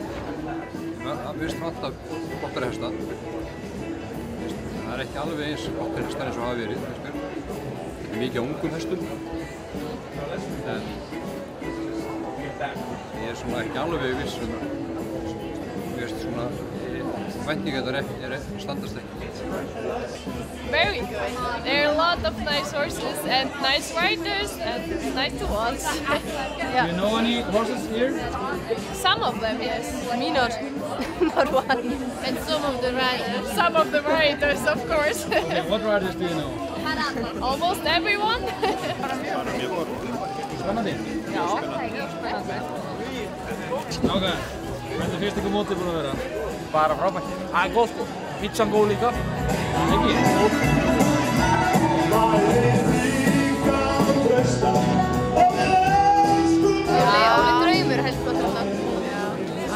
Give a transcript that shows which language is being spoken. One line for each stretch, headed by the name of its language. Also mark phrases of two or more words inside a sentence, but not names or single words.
Icelandic: Mér finnst vanta flottari hesta. Það er ekki alveg eins flottari hestar eins og hafa verið, finnst mér. Þetta er mikið af ungum hestum. En ég er svona ekki alveg viss mér finnst svona væntingarnar standast ekki.
English: Very good. There are a lot of nice horses and nice riders and nice to watch. Do you know any horses here? Some of them, yes. Me not. Not one. And some of the riders. Some of the riders, of course. Okay, what riders do you know? Almost everyone.
Icelandic: Spennandi? Já, spennandi. Nákvæm, hvernig finnst ykkur mótið búin að vera? Bara frábært. Það er góð sko. Pizzan góð líka. Ekki? Óli Draumur helst flott alltaf.